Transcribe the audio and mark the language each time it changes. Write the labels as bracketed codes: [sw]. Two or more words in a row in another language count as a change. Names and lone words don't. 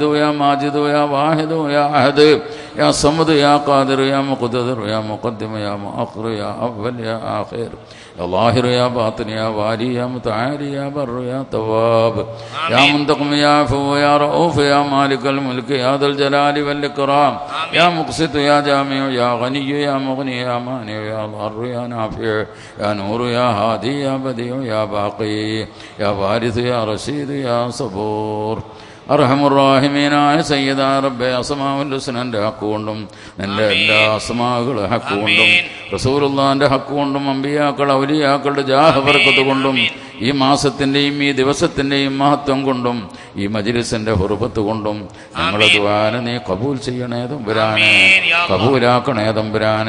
[ar] يا ماجد يا واحد يا أحد يا صمد يا قادر يا مقتدر يا مقدم يا مؤخر يا أول يا آخر يا ظاهر يا باطن يا والي يا متعالي يا بر يا تواب يا منتقم يا عفو يا رؤوف يا مالك الملك يا ذا الجلال والإكرام يا مقسط يا جامع يا غني يا مغني يا مانع يا ضار يا نافع يا نور يا هادي يا بديع يا باقي يا وارث يا رشيد يا صبور. [ml] അർഹമുറാഹിമീനായ സയ്യിദാ റബ്ബേ [ar] الأسماء الحسنى [ml] ഹക്കുകൊണ്ടും നിന്റെ എല്ലാ അസ്മാകളുടെ ഹക്കുകൊണ്ടും റസൂലുള്ളാഹിന്റെ ഹക്കുകൊണ്ടും അമ്പിയാക്കൾ ഔലിയാക്കളുടെ ജാഹ് ബർക്കത്ത് കൊണ്ടും ഈ മാസത്തിൻ്റെയും ഈ ദിവസത്തിൻ്റെയും മഹത്വം കൊണ്ടും ഈ മജ്ലിസിന്റെ ഹുർബത്ത് കൊണ്ടും ഞങ്ങളെ ദുആനെ നീ കബൂൽ ചെയ്യണേ തമ്പുരാനെ, കബൂലാക്കണേ തമ്പുരാനെ.